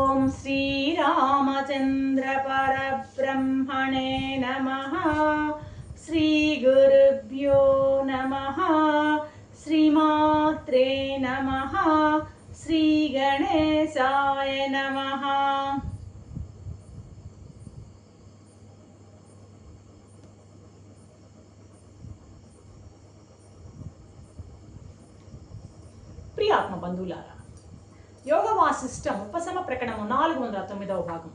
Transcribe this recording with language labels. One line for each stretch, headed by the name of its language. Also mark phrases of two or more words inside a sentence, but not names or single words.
Sanskrit: श्रीरामचन्द्र परब्रह्मणे नमः। श्रीगुरुभ्यो नमः। श्रीमात्रे नमः। श्रीगणेशाय नमः।
Telugu: ప్రియ ఆత్మ బంధువులారా, యోగ వాసిష్టం ఉపశమ ప్రకటనము 409వ భాగం.